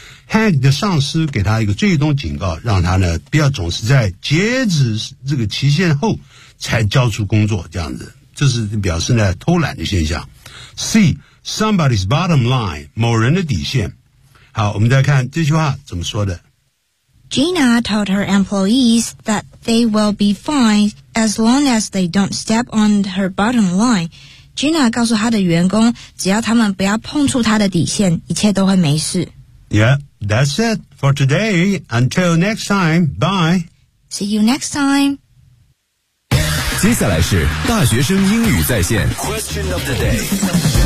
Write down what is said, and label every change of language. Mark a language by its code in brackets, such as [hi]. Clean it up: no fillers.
[zh] Hank 的上司给他一个最终警告，让他呢不要总是在截止这个期限后才交出工作，这样子，这是表示呢偷懒的现象。 [en] C somebody's bottom line， 某人的底线。 [zh] 好，我们再看这句话怎么说的。 [en] Gina told her employees that they will be fine as long as they don't step on her bottom line. [zh] Gina 告诉她的员工，只要他们不要碰触她的底线，一切都会没事。 [en] Yeah, that's it for today. Until next time, bye. See you next time. [zh] 接下来是大学生英语在线 [en] Question of the day.